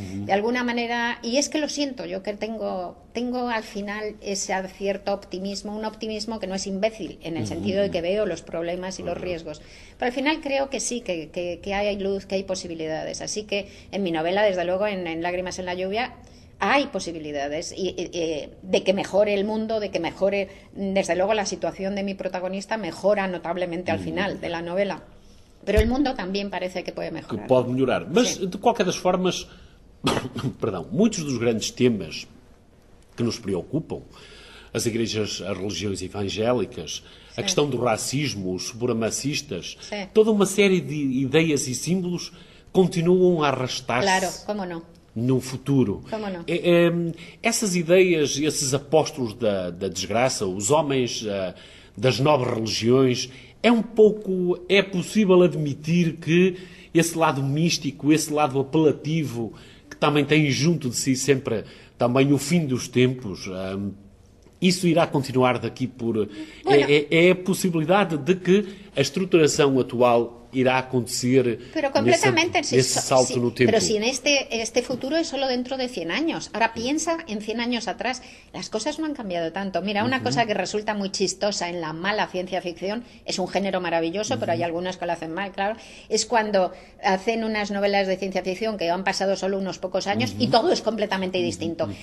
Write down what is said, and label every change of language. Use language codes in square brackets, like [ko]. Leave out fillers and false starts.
[es] De alguna manera, y es que lo siento, yo que tengo al final ese cierto optimismo, un optimismo que no es imbécil, en el sentido de que veo los problemas y los riesgos, pero al final creo que sí, que hay luz, que hay posibilidades, así que en mi novela, desde luego, en Lágrimas en la Lluvia, hay posibilidades de que mejore el mundo, de que mejore, desde luego, la situación de mi protagonista mejora notablemente al final de la novela. Pero el mundo también parece que puede mejorar. [pt] Que pode melhorar. Mas, sim, de qualquer das formas, perdão, muitos dos grandes temas que nos preocupam, as igrejas, as religiões evangélicas, sim, a questão do racismo, os supremacistas, sim, toda uma série de ideias e símbolos continuam a arrastar-se. Claro, como não? No futuro. Como não? Essas ideias, esses apóstolos da desgraça, os homens das novas religiões, é um pouco, é possível admitir que esse lado místico, esse lado apelativo, que também tem junto de si sempre também o fim dos tempos, isso irá continuar daqui por... [es] Bueno, [pt] é a possibilidade de que a estruturação atual irá acontecer nesse salto no tempo. [es] Pero si en este futuro es solo dentro de 100 años. Ahora piensa en 100 años atrás. Las cosas no han cambiado tanto. Mira, una cosa que resulta muy chistosa en la mala ciencia ficción, es un género maravilloso, pero hay algunas que lo hacen mal, claro, es cuando hacen unas novelas de ciencia ficción que han pasado solo unos pocos años y todo es completamente distinto.